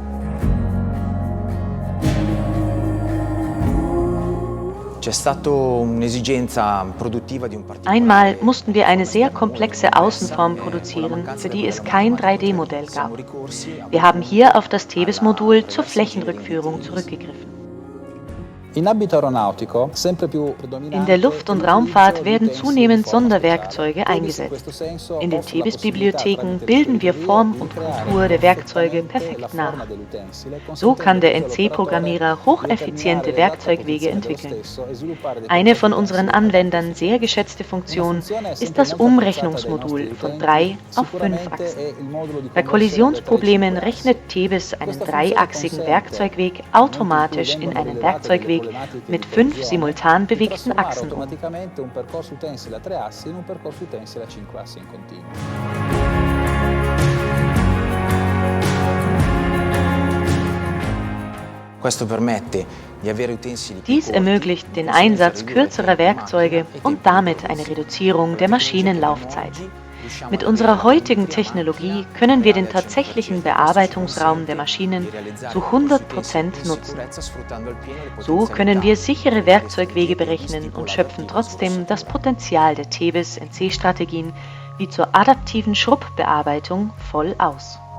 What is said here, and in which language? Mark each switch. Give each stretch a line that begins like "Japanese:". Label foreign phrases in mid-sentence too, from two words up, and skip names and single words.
German: Einmal mussten wir eine sehr komplexe Außenform produzieren, für die es kein 3D-Modell gab. Wir haben hier auf das Tebis-Modul zur Flächenrückführung zurückgegriffen.
Italian: In ambito aeronautico sempre più
German: In der Luft- und Raumfahrt werden zunehmend Sonderwerkzeuge eingesetzt. In den Tebis-Bibliotheken bilden wir Form und Kontur der Werkzeuge perfekt nach. So kann der NC-Programmierer hocheffiziente Werkzeugwege entwickeln. Eine von unseren Anwendern sehr geschätzte Funktion ist das Umrechnungsmodul von 3 auf 5 Achsen. Bei Kollisionsproblemen rechnet Tebis einen dreiachsigen Werkzeugweg automatisch in einen Werkzeugweg mit 5 simultan bewegten Achsen um.
Italian: automaticamente un percorso utensile a 3 assi in un percorso utensile a 5 assi in continuo. Questo permette di avere utensili più
German: Dies
Italian: corti,
German: ermöglicht den Einsatz kürzerer Werkzeuge und damit eine Reduzierung der Maschinenlaufzeit. Mit unserer heutigen Technologie können wir den tatsächlichen Bearbeitungsraum der Maschinen zu 100% nutzen. So können wir sichere Werkzeugwege berechnen und schöpfen trotzdem das Potenzial der Tebis-NC-Strategien wie zur adaptiven Schrubbbearbeitung voll aus.